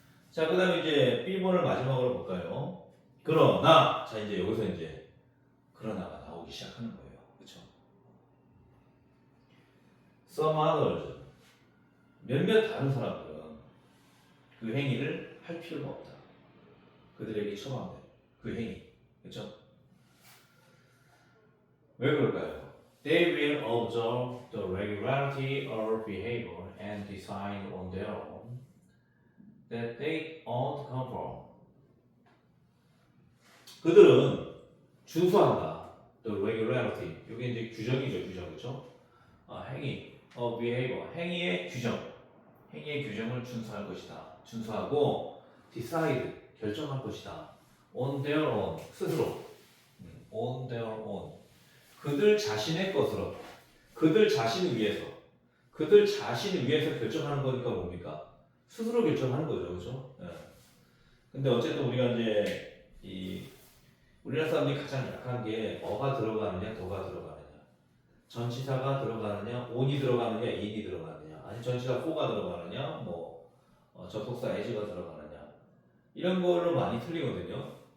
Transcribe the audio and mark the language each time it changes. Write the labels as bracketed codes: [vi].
[ko] 자, 그 다음에 이제 B번을 마지막으로 볼까요? 그러나, 자, 이제 여기서 이제 그러나가 나오기 시작하는 거예요. 그쵸? [en] Some others. [ko] 몇몇 다른 사람들은 그 행위를 할 필요가 없다. 그들에게 처방된 그 행위. 그쵸? 왜 그럴까요? [en] They will observe the regularity of behavior and decide on their own that they ought to conform. [ko] 그들은 준수한다. [en] The regularity. [ko] 이게 이제 규정이죠, 규정, 그렇죠? 행위, behavior, 행위의 규정, 행위의 규정을 준수할 것이다. 준수하고 decide, 결정할 것이다. [en] On their own, [ko] 스스로. [en] On their own. [ko] 그들 자신의 것으로, 그들 자신을 위해서, 그들 자신을 위해서 결정하는 거니까 뭡니까? 스스로 결정하는 거죠, 그렇죠? 예. 근데 어쨌든 우리가 이제 이 우리나라 사람들이 가장 약한 게 어가 들어가느냐, 도가 들어가느냐, 전치사가 들어가느냐, on이 들어가느냐, in이 들어가느냐, 아니 전치사 for가 들어가느냐, 뭐 접속사 as가 들어가느냐, 이런 걸로 많이 틀리거든요.